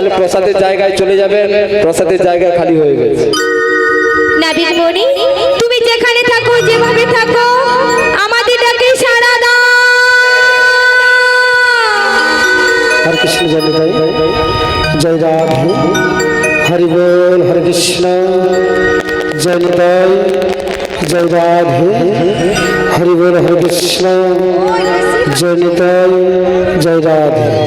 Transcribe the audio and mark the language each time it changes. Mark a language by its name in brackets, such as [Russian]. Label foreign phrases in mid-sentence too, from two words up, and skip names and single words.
[Bangla] প্রসাদের জায়গায় চলে যাবেন, প্রসাদের জায়গা খালি হয়ে গেছে। নাবিক মণি, তুমি যেখানে থাকো, যেভাবে থাকো, আমাদের ডাকে সাড়া দাও। হরে কৃষ্ণ জয় নিতাই জয় রাধে হরি বোল হরে কৃষ্ণ জয় নিতাই জয় রাধে হরি বোল হরে কৃষ্ণ জয় নিতাই জয় রাধে।